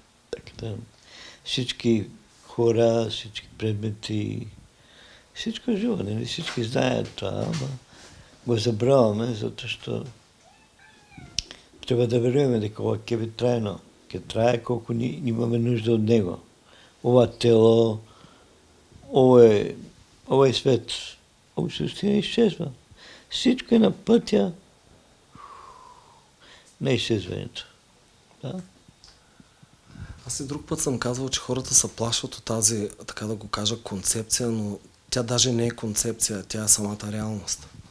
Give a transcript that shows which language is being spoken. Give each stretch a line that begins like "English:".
Bulgarian: Така, всички хора, всички предмети, всичко е живо. Нали? Всички знаят това, ама го забравяме, защото трябва
Macedonian: да веруваме дека ова ќе би трайно. Ќе трае колко имаме нужда от него. Ова тело, овој свет, овој суштина изчезва.
Bulgarian: Всичко е на пътя на изчезването. Да? Аз и друг път съм казвал, че хората се плашват от тази, така да го кажа, концепция, но тя даже не е концепция, тя е самата реалност.